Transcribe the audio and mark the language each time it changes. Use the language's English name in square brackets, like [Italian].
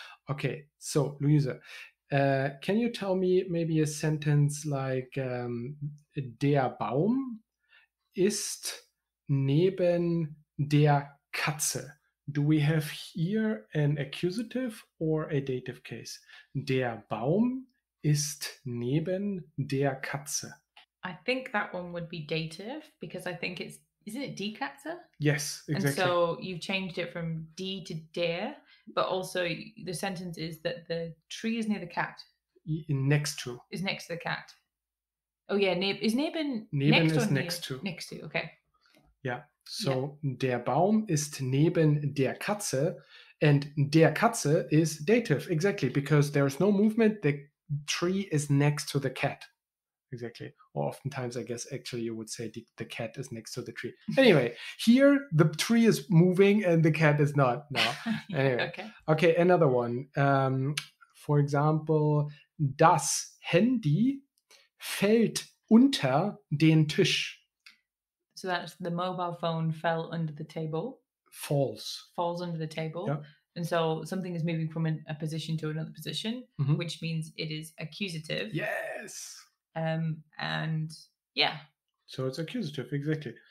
[English] Okay, so Luisa, can you tell me maybe a sentence like [German] der Baum ist neben der Katze? [English] Do we have here an accusative or a dative case? [German] Der Baum ist neben der Katze. [English] I think that one would be dative because I think isn't it die Katze? Yes, exactly. And so you've changed it from die to der, but also the sentence is that the tree is near the cat. Next to. Is next to the cat. Oh yeah, is neben Neben next is or next to. Next to, okay. Yeah, so [German] der Baum ist neben der Katze, [English] and der Katze is dative, exactly, because there's no movement, the tree is next to the cat. Exactly. Or oftentimes, I guess, actually, you would say the cat is next to the tree. Anyway, here the tree is moving and the cat is not. No. Anyway. Okay, another one. For example, [German] das Handy fällt unter den Tisch. [English] So that's the mobile phone fell under the table. Falls under the table. Yeah. And so something is moving from a position to another position, which means it is accusative. Yes. And yeah. So it's accusative, exactly.